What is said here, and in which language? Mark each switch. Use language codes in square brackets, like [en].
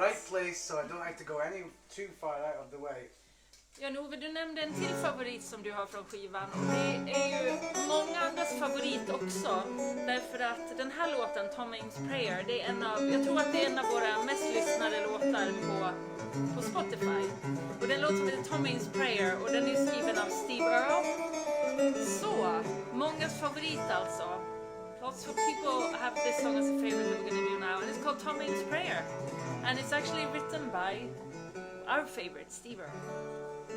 [en] right place, so I don't have to go too far out of the way. [sv] Jan-Ove, du nämnde en till favorit som du har från skivan. Och det är ju många andras favorit också. Därför att den här låten, Tom Ames Prayer, det är jag tror att det är en av våra mest lyssnade låtar på Spotify. Och den låten heter Tom Ames Prayer och den är skriven av Steve Earle. Så, mångas favorit alltså. [en] Lots of people have this song as a favorite that we're going to do now. And it's called Tom Ames Prayer. And it's actually written by our favorite, Steve Earle.